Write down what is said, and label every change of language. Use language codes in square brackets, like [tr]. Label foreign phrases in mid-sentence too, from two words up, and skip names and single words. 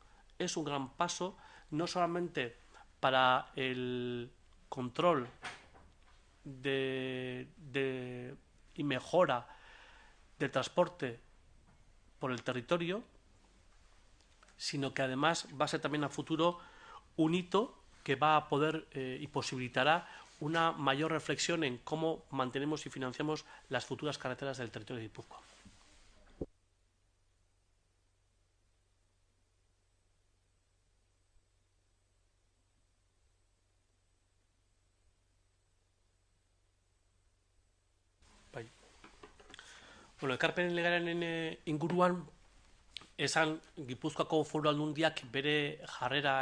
[es] no solamente para el control y mejora del transporte por el territorio, sino que además va a ser también a futuro un hito que va a poder y posibilitará una mayor reflexión en cómo mantenemos y financiamos las futuras carreteras del territorio de Guipúzcoa. [eu] Bueno, ekarpen legearen inguruan, esan Gipuzkoako Foru Aldundiak bere jarrera